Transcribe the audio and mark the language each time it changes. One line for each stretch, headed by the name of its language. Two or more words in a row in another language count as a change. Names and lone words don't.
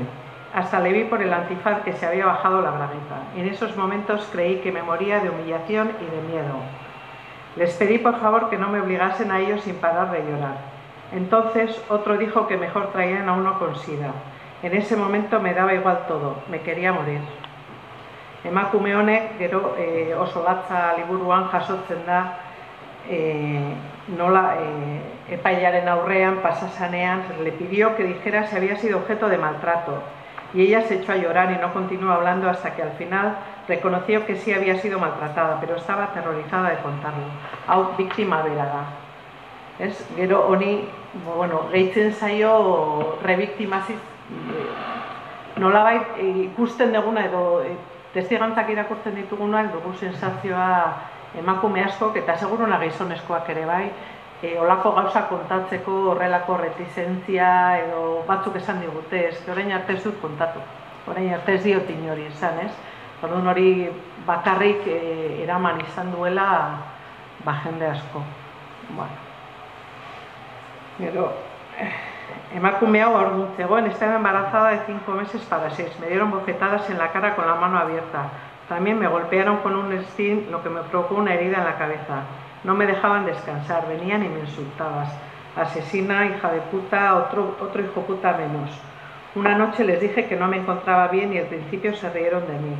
Spanish: Hasta le vi por el antifaz que se había bajado la bragueta. En esos momentos creí que me moría de humillación y de miedo. Les pedí por favor que no me obligasen a ello sin parar de llorar. Entonces otro dijo que mejor traían a uno con sida. En ese momento me daba igual todo, me quería morir.
Basque: Emakume honek gero oso latza liburuan jasotzen da nola epailearen aurrean pasasanean
Spanish: le pidió que dijera si había sido objeto de maltrato y ella se echó a llorar y no continuó hablando hasta que al final reconoció que sí había sido maltratada, pero estaba aterrorizada de contarlo.
Basque: Hau biktima bera da. Gero honi, gehitzen zaio rebiktimaziz nolabait ikusten duguna edo testigantzak irakurtzen ditugunak dugu sensazioa emakume askok eta seguruna gizonezkoak ere bai, olako gauza kontatzeko horrelako retizentzia edo batzuk esan digute, orain arte ez dut kontatu, orain arte ez diot inori esan, ez? Orduan hori bakarrik eraman izan duela jende asko. Gero, emakume hau orduan zegoen,
Spanish: estaba embarazada de 5 meses para 6. Me dieron bofetadas en la cara con la mano abierta. También me golpearon con un sting, lo que me provocó una herida en la cabeza. No me dejaban descansar, venían y me insultaban. Asesina, hija de puta, otro hijo puta menos. Una noche les dije que no me encontraba bien y al principio se rieron de mí.